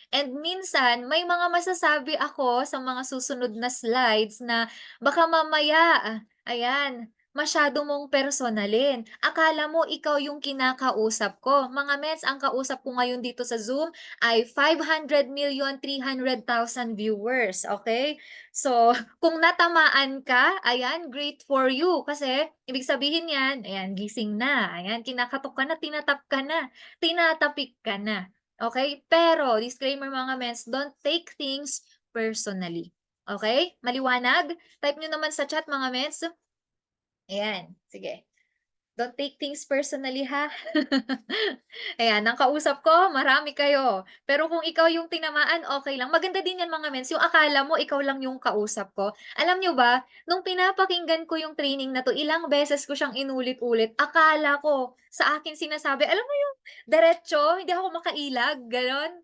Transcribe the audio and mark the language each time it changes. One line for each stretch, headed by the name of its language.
Filipino: And minsan may mga masasabi ako sa mga susunod na slides na baka mamaya, ayan, masyado mong personalin. Akala mo ikaw yung kinakausap ko. Mga mets, ang kausap ko ngayon dito sa Zoom ay 500,300,000 viewers, okay? So, kung natamaan ka, ayan,
English: great for you.
Filipino: Kasi, ibig sabihin yan, ayan, gising na. Ayan, kinakatok ka na, tinatap ka na, tinatapik ka na. Okay?
English: Pero disclaimer mga mens, don't take things personally. Okay?
Filipino: Maliwanag? Type nyo naman sa chat mga mens. Ayan, sige.
English: Don't take things personally ha.
Filipino: Ayan, ang kausap ko, marami kayo. Pero kung ikaw yung tinamaan, okay lang. Maganda din yan mga mens, yung akala mo ikaw lang yung kausap ko. Alam nyo ba, nung pinapakinggan ko yung training na to, ilang beses ko siyang inulit-ulit, akala ko sa akin sinasabi, alam mo yung diretso, hindi ako makailag, gano'n.